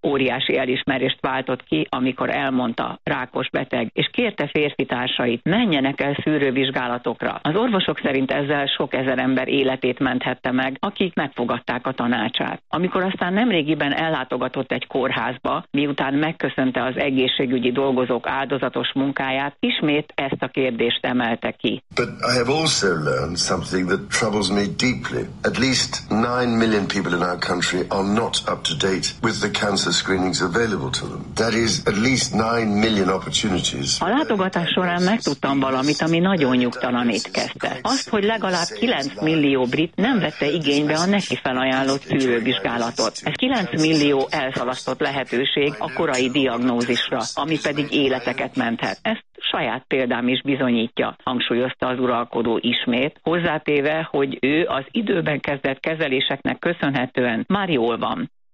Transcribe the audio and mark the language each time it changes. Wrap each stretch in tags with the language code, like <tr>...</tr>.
<hu>Óriási elismerést váltott ki, amikor elmondta: rákos beteg, és kérte férfi társait, menjenek el szűrővizsgálatokra. Az orvosok szerint ezzel sok 1000 ember életét menthette meg, akik megfogadták a tanácsát. Amikor aztán nemrégiben ellátogatott egy kórházba, miután megköszönte az egészségügyi dolgozók áldozatos munkáját, ismét ezt a kérdést emelte ki.</hu> <en>But I have also learned something that troubles me deeply. At least 9 million people in our country are not up to date with the cancer screenings available to them. That is at least 9 million opportunities.</en> <hu>A látogatás során megtudtam valamit, ami nagyon nyugtalanít, kezdte. Azt, hogy legalább 9 millió brit nem vette igénybe a neki felajánlott szűrővizsgálatot. Ez 9 millió elszalasztott lehetőség a korai diagnózisra, ami pedig életeket menthet. Ezt saját példám is bizonyítja, hangsúlyozta az uralkodó ismét, hozzátéve, hogy ő az időben kezdett kezeléseknek köszönhetően már jól van.</hu>